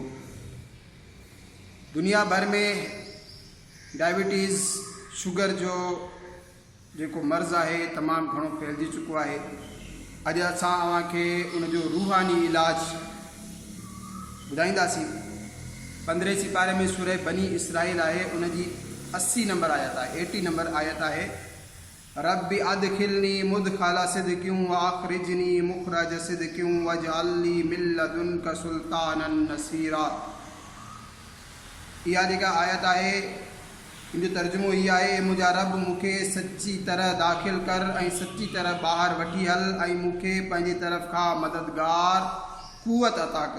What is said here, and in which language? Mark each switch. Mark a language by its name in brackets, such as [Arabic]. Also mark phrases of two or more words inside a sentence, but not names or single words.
[Sindhi] दुनिया भर में डायबिटीज़ शुगर जो जेको मर्ज़ आहे तमामु घणो फैलिजी चुको आहे। अॼु असां अव्हांखे उनजो रूहानी इलाज ॿुधाईंदासीं। 15 सिपारे में सूरह बनी इसराइल आहे, उनजी 80 नंबर आयत आहे, 80 नंबर आयत आहे, [Arabic] رب أدخلني مدخل صدق وأخرجني مخرج صدق واجعل لي من لدنك سلطانا نصيرا. [Sindhi] इहा जेका आयत आहे इनजो तर्जुमो इहा आहे, मुंहिंजा रब मूंखे सची तरह दाख़िल कर ऐं सची तरह ॿाहिरि वठी हल ऐं मूंखे पंहिंजी तरफ़ खां मददगार क़ुवत अता कर।